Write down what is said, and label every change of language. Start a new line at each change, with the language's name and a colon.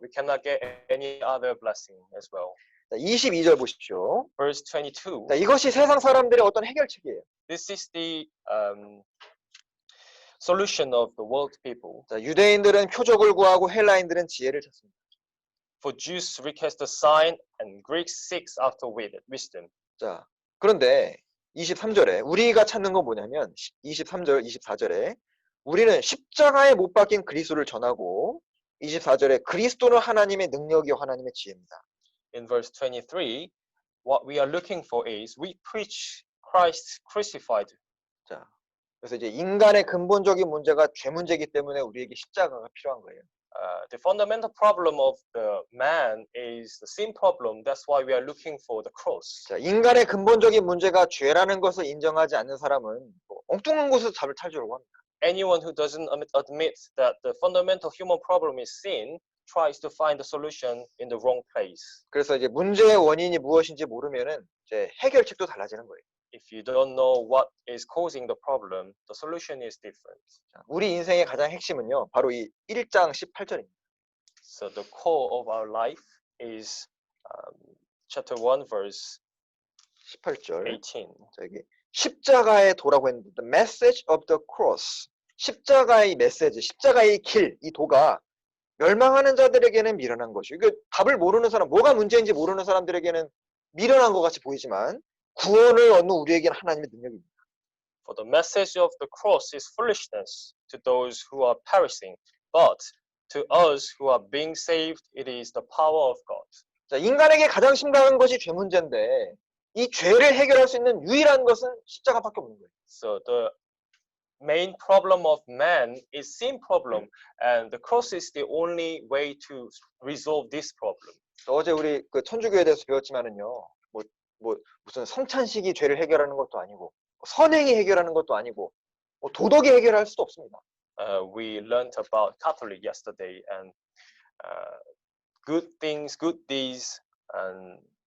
English: we cannot get any other blessing as well.
Korean: 자, 22절 보십시오.
English: Verse 22.
Korean: 자, 이것이 세상 사람들의 어떤 해결책이에요.
English: This is the solution of the world people.
Korean: 자, 유대인들은 표적을 구하고 헬라인들은 지혜를 찾습니다.
English: For Jews request a sign and Greeks seek after wisdom.
Korean: 자, 그런데 23절에 우리가 찾는 건 뭐냐면 23절, 24절에 우리는 십자가에 못 박힌 그리스도를 전하고 24절에 그리스도는 하나님의 능력이요 하나님의 지혜입니다.
English: In verse 23, what we are looking for is we preach Christ crucified.
Korean: 자, 그래서 이제 인간의 근본적인 문제가 죄 문제이기 때문에 우리에게 십자가가 필요한 거예요.
English: The fundamental problem of the man is the sin problem. That's why we are looking for the cross.
Korean: 자, 인간의 근본적인 문제가 죄라는 것을 인정하지 않는 사람은 뭐 엉뚱한 곳에서 답을 찾으려고 합니다.
English: Anyone who doesn't admit that the fundamental human problem is sin tries to find the solution in the wrong place.
Korean: 그래서 이제 문제의 원인이 무엇인지 모르면은 이제 해결책도 달라지는 거예요.
English: If you don't know what is causing the problem, the solution is different.
Korean: 자, 우리 인생의 가장 핵심은요, 바로 이 1장 18절입니다.
English: So the core of our life is chapter 1, verse
Korean: 18절.
English: 18.
Korean: 저기 십자가의 도라고 했는데
English: the message of the cross.
Korean: 십자가의 메시지, 십자가의 길, 이 도가 멸망하는 자들에게는 미련한 것이요. 이게 답을 모르는 사람, 뭐가 문제인지 모르는 사람들에게는 미련한 것 같이 보이지만 구원을 얻는 우리에게는 하나님의 능력입니다.
English: For the message of the cross is foolishness to those who are perishing, but to us who are being saved, it is the power of God.
Korean: 자, 인간에게 가장 심각한 것이 죄 문제인데 이 죄를 해결할 수 있는 유일한 것은 십자가밖에 없는 거예요.
English: So the main problem of man is sin problem, and the cross is the only way to resolve this problem.
Korean: 어제 우리 그 천주교에 대해서 배웠지만은요, 뭐 무슨 성찬식이 죄를 해결하는 것도 아니고 선행이 해결하는 것도 아니고 도덕이 해결할 수도 없습니다.
English: We learned about Catholic yesterday, and good things, good deeds, and